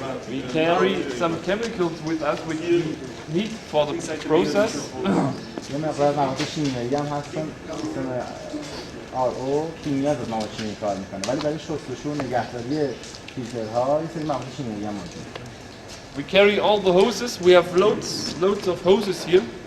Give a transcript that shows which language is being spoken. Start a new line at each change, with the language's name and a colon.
English: We carry some chemicals with us which we need for the process.
Persian: یه مقدار مواد شیمیایی هم هستن. سیستم RO کیمیا از مواد شیمیایی کار میکنه، ولی برای شستشو و نگهداری فیلترها یه سری مواد شیمیایی هم موجوده.
English: We carry all the hoses. We have loads of hoses here.